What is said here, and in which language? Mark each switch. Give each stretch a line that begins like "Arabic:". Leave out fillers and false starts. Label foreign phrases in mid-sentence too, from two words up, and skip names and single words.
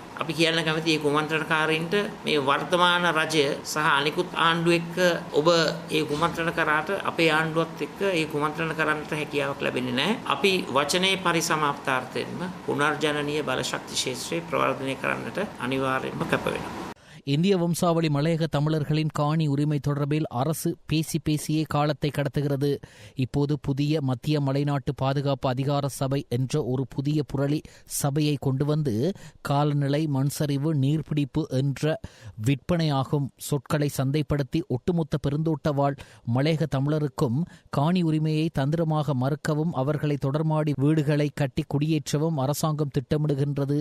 Sinhala: අපි කියන්න කැමති මේ කුමන්ත්‍රණකාරීන්ට මේ වර්තමාන රජය සහ අනිකුත් ආණ්ඩුව එක්ක ඔබ මේ කුමන්ත්‍රණ කරාට අපේ ආණ්ඩුවත් එක්ක මේ කුමන්ත්‍රණ කරන්නට හැකියාවක් ලැබෙන්නේ නැහැ. අපි වචනේ පරිසමාප්තාර්ථයෙන්ම පුනර්ජනනීය බලශක්ති ක්ෂේත්‍රය ප්‍රවර්ධනය කරන්නට අනිවාර්යයෙන්ම කැප වෙනවා.
Tamil: இந்திய வம்சாவளி மலையக தமிழர்களின் காணி உரிமை தொடர்பில் அரசு பேசியே காலத்தை கடத்துகிறது. இப்போது புதிய மத்திய மலைநாட்டு பாதுகாப்பு அதிகார சபை என்ற ஒரு புதிய புரளி சபையை கொண்டு வந்து காலநிலை, மண்சரிவு, நீர்பிடிப்பு என்ற விற்பனையாகும் சொற்களை சந்தைப்படுத்தி ஒட்டுமொத்த பெருந்தோட்ட வாழ் மலையக தமிழருக்கும் காணி உரிமையை தந்திரமாக மறுக்கவும் அவர்களை தொடர்மாடி வீடுகளை கட்டி குடியேற்றவும் அரசாங்கம் திட்டமிடுகின்றது.